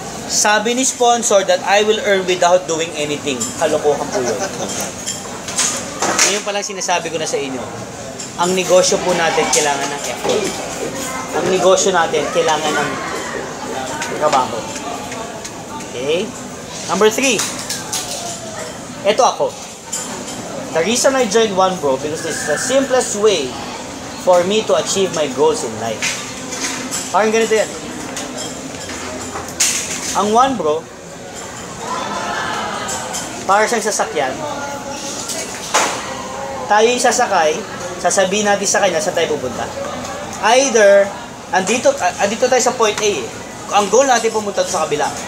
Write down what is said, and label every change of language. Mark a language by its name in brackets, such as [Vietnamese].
[Filipino] Sabi ni [English] sponsor that I will earn without doing anything. [Filipino] Kalokohan po yun. Ngayon palang sinasabi ko na sa inyo, ang negosyo po natin kailangan ng effort. Ang negosyo natin kailangan ng trabaho. [English] Okay? Number 3. [Filipino] Ito ako. [English] The reason I joined One, bro, because this is the simplest way for me to achieve my goals in life. [Filipino] Parang ganito yan. Ang One, bro, para siyang sasakyan. Tayo yung sasakay, sasabihin natin sa kanya saan tayo pupunta. Either, andito tayo sa point A Ang goal natin pumunta sa kabila.